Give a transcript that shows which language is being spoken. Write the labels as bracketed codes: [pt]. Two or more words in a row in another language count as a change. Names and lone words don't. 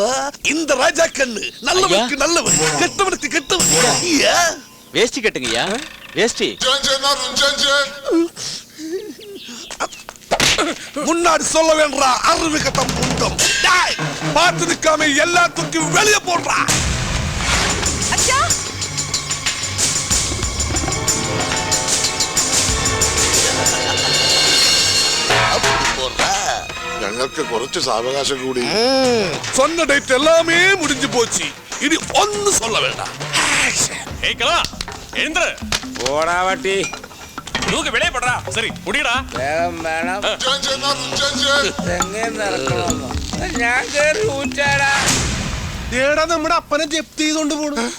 [ta] இந்த ராஜா கண்ணு நல்லவனுக்கு நல்லவன், கெட்டவனுக்கு கெட்டவன். வேஷ்டி கட்டுங்கய்யா, வேஷ்டி. முன்னாடி சொல்ல வேண்டா, அறிவு கட்டம் புண்டம். பார்த்து நிக்காம எல்லாத்துக்கும் வெளியே போடுறா. [ml] ഞങ്ങൾക്ക് കുറച്ച് സാവകാശം കൂടി. [ta] சொன்ன டேட் எல்லாமே முடிஞ்சு போச்சு. இனி ஒன்னு சொல்ல வேண்டாம். [ml] ഓടാ പട്ടി. സരി കുടിയടാ. വേഗം വേണം. തെങ്ങേന്ന് ഇറക്കണമെന്നോ? ഞാൻ കേറി ഊറ്റാടാ. ഏടാ നമ്മുടെ അപ്പനെ ജപ്തി ചെയ്തോണ്ട് പോണു.